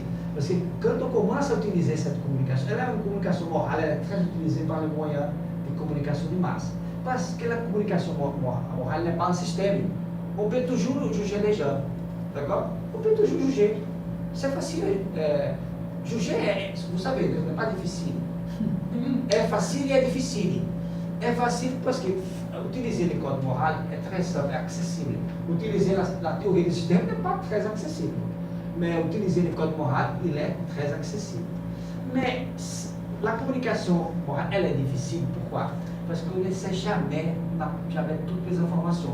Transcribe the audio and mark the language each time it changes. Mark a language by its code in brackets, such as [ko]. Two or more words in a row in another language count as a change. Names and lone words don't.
[fr] Parce que quand on commence à utiliser cette communication, elle est une communication morale, elle est très utilisée par les moyens de communication de masse. Parce que la communication morale n'est pas un système. On peut toujours juger les gens. D'accord? On peut toujours juger. C'est facile. Juger, vous savez, n'est pas difficile. [pt] É fácil e é difícil. É fácil [fr] parce que utiliser le code moral est très simple, accessible. Utiliser la théorie du système n'est pas très accessible. Mais utiliser le code moral, il est très accessible. Mais la communication morale, elle est difficile. Pourquoi? Parce qu'on ne sait jamais toutes les informations.